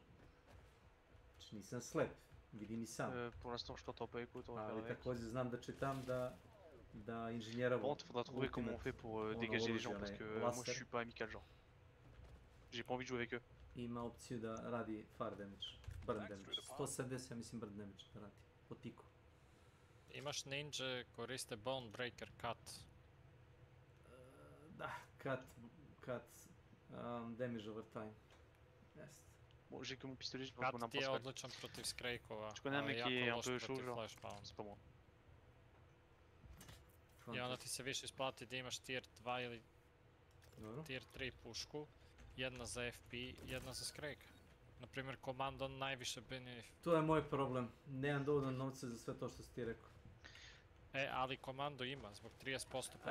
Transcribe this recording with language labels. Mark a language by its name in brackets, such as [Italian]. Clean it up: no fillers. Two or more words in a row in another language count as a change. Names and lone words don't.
[Serbian] Znači nisam slep, vidim i sam. Ali također znam da čitam da inženjerovo ima opciju da radi [English] fire damage, burn damage. [Serbian] 170 ja mislim [English] burn damage [Serbian] da radi, po tiku. Imaš ninja koriste Bone Breaker cut. Da, [English] cut damage over time. [Serbian] Jest. [French] Bon, j'ai que mon pistolet, je peux prendre [Serbian] Cut ti je odličan protiv Skrejkova. [French] Tu connais un mec qui est un peu chaud, genre? C'est pas moi. [Serbian] I onda ti se više isplati da imaš tier 2 ili tier 3 pušku, jedna za FP, jedna za Skrejka. Naprimjer, komando najviše benefit. To je moj problem, nemam dovoljno novca za sve to što si ti rekao. Ali komando ima, zbog 30% popusta.